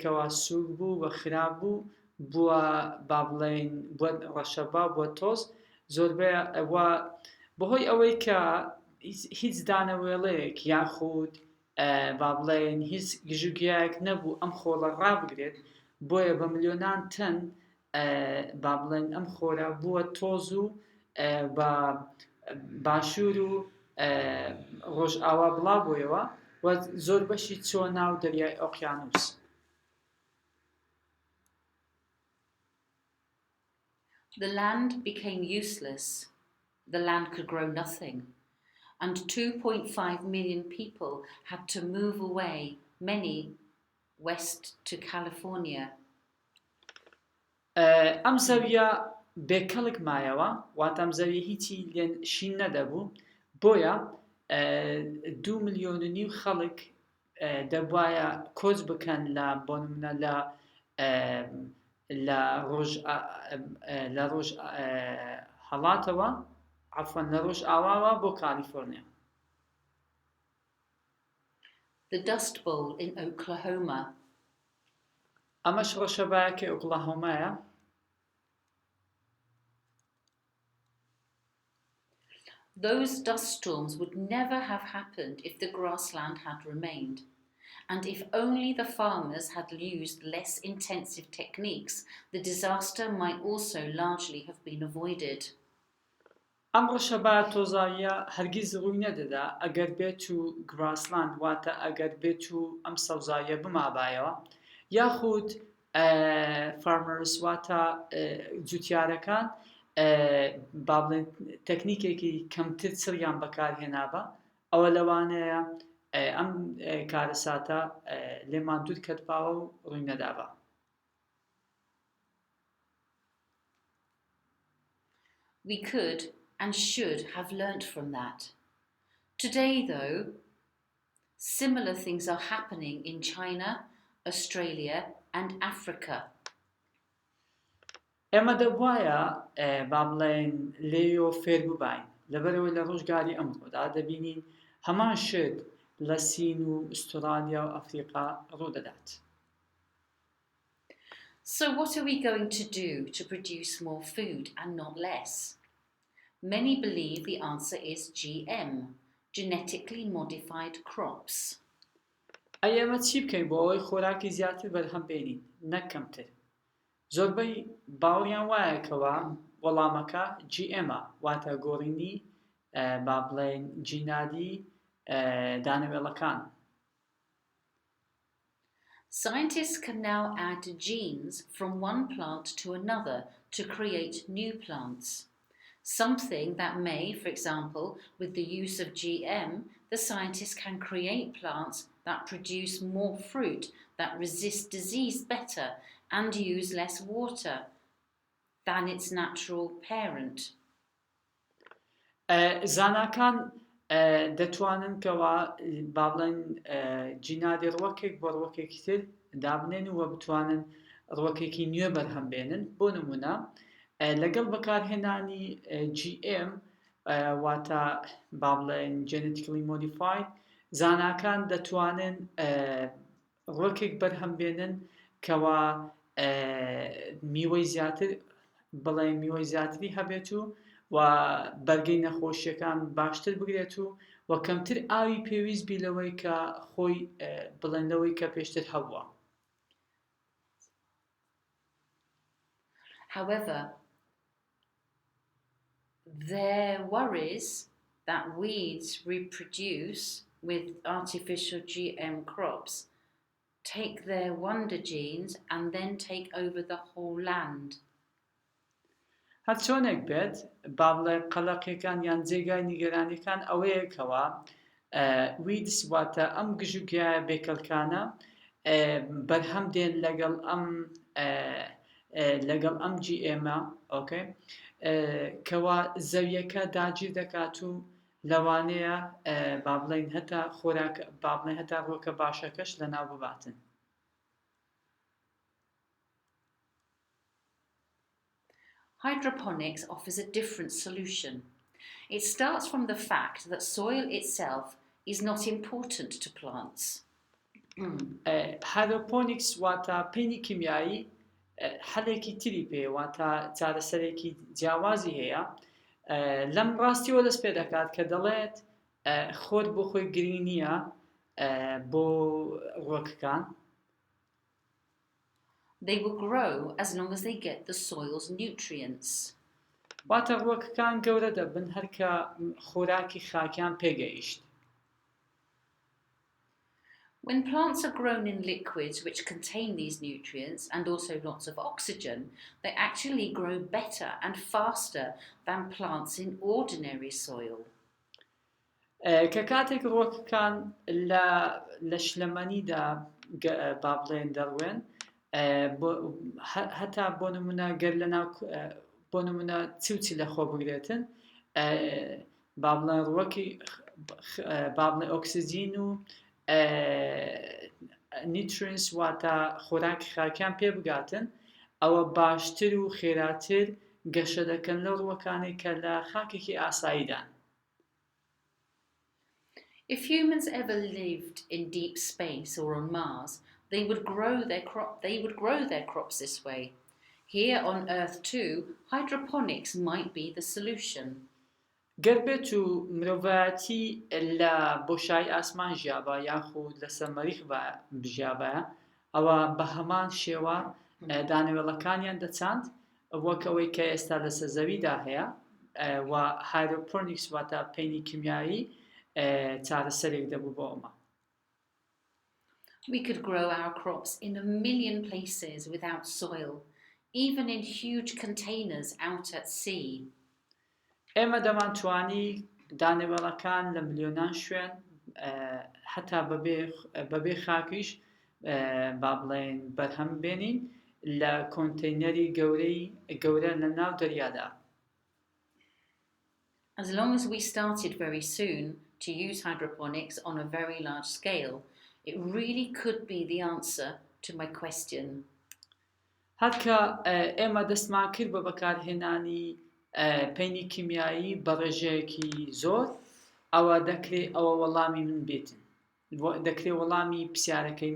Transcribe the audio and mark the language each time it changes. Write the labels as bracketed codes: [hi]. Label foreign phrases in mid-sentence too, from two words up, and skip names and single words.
[ckb] کەوا سووک بوو و خراپ بوو بووە با بڵێن بووە ڕەشەبا بووە تۆز زۆربەی بەهۆی ئەوەی کە هیچ دانەوێڵەیەک یاخود با بڵێن هیچ گژوگیایەک نەبوو ئەم خۆڵە ڕابگرێت بۆیە بە ملیۆنان تەن با بڵێن ئەم خۆرە بووە تۆز و بە باشوور و ڕۆژئاوا بڵا بۆیەوە و زۆر بەشی چۆ ناو دەریای ئۆقیانوس. [en] The land became useless. The land could grow nothing. And 2.5 million people had to move away many west to California. [ckb] ئەم زەویە بێکەڵک مایەوە واتە ئەم زەویە هیچی لێن شین نەدەبوو بۆیە 2.5 ملیۆن خەڵک دەبوایە کۆچ بکەن لە بۆ نمونە لە ڕۆژ هەڵاتەوە عەفوەن لە ڕۆژ ئاواوە بۆ کالیفۆرنیا. [en] The Dust Bowl in Oklahoma. [ckb] ئەمەش ڕەشەبایەکی ئۆکلاهۆمایە. [en] Those dust storms would never have happened if the grassland had remained, and if only the farmers had used less intensive techniques, the disaster might also largely have been avoided. [ckb] ئەم ڕەشەبایە تۆزاویە هەرگیز ڕووی نەدەدا ئەگەر بێت و گراسلاند واتە ئەگەر بێت و ئەم سەوزاییە بمابایەوە یاخود فارمەرز واتە جوتیارەکان با بڵێن تەکنیکێکی کەمتر چڕیان بەکارهێنابە ئەوە لەوانەیە ئەم کارەساتە لێمان دوور کەتباوە و ڕووی نەدابە. [en] We could and should have learnt from that. Today, though, similar things are happening in China, Australia, and Africa. [ckb] ئێمە دەبوایە با بڵێن لێیۆ فێر ببین لەبەرەوەی لە ڕۆژگاری ئەمڕۆدا دەبینین هەمان شت لە سین و ئوسترالیا و ئەفریقا ڕوودەدات. [en] So what are we going to do to produce more food and not less? Many believe the answer is GM, genetically modified crops. [ckb] ئەمە چی بکەین بۆ ئەوەی خۆراکی زیاتر بەرهەم بێنین نەک کەمتر؟ زۆربەی باوەڕیان وایەکەوە وەڵامەکە GMە واتە گۆڕینی با بڵێن جینادی دانەوێڵەکان. [en] Scientists can now add genes from one plant to another to create new plants. Something that may, for example, with the use of GM, the scientists can create plants that produce more fruit, that resist disease better, and use less water than its natural parent. [ckb] زاناکان دەتوانن کەوا با بڵێن جینادی ڕوەکێک بۆ ڕوەکێکی تر دابنێن و بتوانن ڕوەکێکی نوێ بەرهەم بێنن بۆ نمونە لەگەڵ بەکارهێنانی GM واتە با بڵێن [en] genetically modified [ckb] زاناکان دەتوانن ڕوەکێک بەرهەم بێنن کەوا میوەی زیاتر بڵێن میوەی زیاتری هەبێت و بەرگەی نەخۆشیەکان باشتر بگرێت و کەمتر ئاوی پێویست بی لەوەی کە خۆی بڵێنەوەی کە پێشتر هەبووە. [en] However, there worries that weeds reproduce with artificial GM crops, take their wonder genes and then take over the whole land. [ckb] هەر چۆنێک بێت با بڵێ قەلەقیەکان یان جێگای نیگەرانیەکان ئەوەیەکەوە ویدس واتە ئەم گژوگیایە بێکەڵکانە بەرهەم دێن لەگەڵ ئەم GMە ئۆکەی کەوا زەویەکە داگیر دەکات و لەوانەیە با بڵێن هەتا خۆراک با بڵێن هەتا ڕووەکە باشەکەش لەناو بباتن. [en] Hydroponics offers a different solution. It starts from the fact that soil itself is not important to plants. [ckb] Hydroponics واتە پێنی کیمیایی حەلێکی تری پێ واتە چارەسەرێکی جیاوازی هەیە لەم ڕاستیەوە دەست پێ دەکات کە دەڵێت خۆت بۆ خۆی گرنگ نییە بۆ ڕووەکەکان. [en] They will grow as long as they get the soil's nutrients. [ckb] واتە ڕووەکەکان گەورە دەبن هەرکە خۆراکی خاکیان پێگەیشت. [en] When plants are grown in liquids which contain these nutrients and also lots of oxygen, they actually grow better and faster than plants in ordinary soil. [ckb] کە کاتێک ڕۆکەکان لە شلەمەنیدا با بڵێن دەڕوێن هەتا بۆ نمونە گەر لەناو بۆ نمونە چوچی لە خۆ بگرێتن با بڵێن ڕووەکی با بڵێن ئۆکسیجین و نیوترینس واتە خۆراکی خاکیان پێ بگاتن ئەوە باشتر و خێراتر گەشە دەکەن لەو ڕووەکانی کە لە خاکێکی ئاساییدان. [en] If humans ever lived in deep space or on Mars, they would grow their crops this way. Here on Earth too, hydroponics might be the solution. [ckb] گەر بێت و مرۆڤایەتی لە بۆشایی ئاسمان ژیابە یاخود لەسەر مەریخ بژیابە ئەوە بە هەمان شێوە دانەوێڵەکانیان دەچاند وەک ئەوەی کە ئێستا لەسەر زەویدا هەیە و هایدرۆپۆنیکس واتە پەینی کیمیایی چارەسەرێک دەبوو بۆ ئەمە. [en] We could grow our crops in 1,000,000 places without soil, even in huge containers out at sea. [ckb] ئێمە دەمانتوانی دانەوێڵەکان لە ملیۆنان شوێن هەتا بەبێ خاکیش با بڵێن بەرهەم بێنین لە کۆنتەینەری گەورە لە ناو دەریادا. [en] As long as we started very soon to use hydroponics on a very large scale, it really could be the answer to my question. [ckb] هەرکە ئێمە دەستمان کرد بە بەکارهێنانی پەینی کیمیایی بە ڕێژەیەکی زۆر ئەوە دەکرێت ئەوە وەڵامی من بێتن دەکرێت وەڵامی پرسیارەکەی